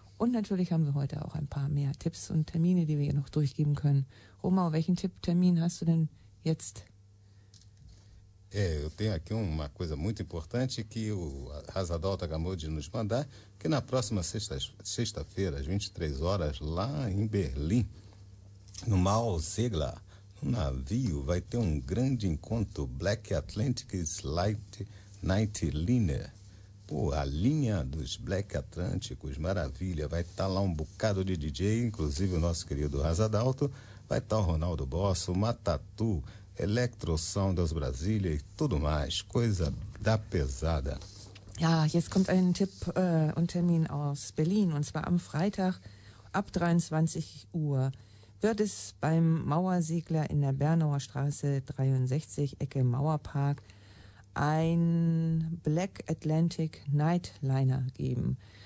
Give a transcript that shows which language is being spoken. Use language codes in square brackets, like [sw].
[de] Und natürlich haben wir heute auch ein paar mehr Tipps und Termine, die wir hier noch durchgeben können. Romau, welchen Tipp-Termin hast du denn jetzt? [pt] Eu tenho aqui uma coisa muito importante que o Razadolta acabou de nos mandar, que na próxima sexta-feira, às 23 horas, lá em Berlim, no Malsegla, no navio, vai ter um grande encontro Black Atlantic Light Nightliner. Pô, a linha dos Black Atlânticos, maravilha, vai estar lá um bocado de DJ, inclusive o nosso querido Razadolta, vai estar o Ronaldo Bosso, o Matatu, Elektro-Sound aus Brasília e tudo mais, coisa da pesada. [de] Ja, jetzt kommt ein Tipp und Termin aus Berlin, und zwar am Freitag ab 23 Uhr wird es beim Mauersegler in der Bernauer Straße 63 Ecke Mauerpark ein Black Atlantic Nightliner geben.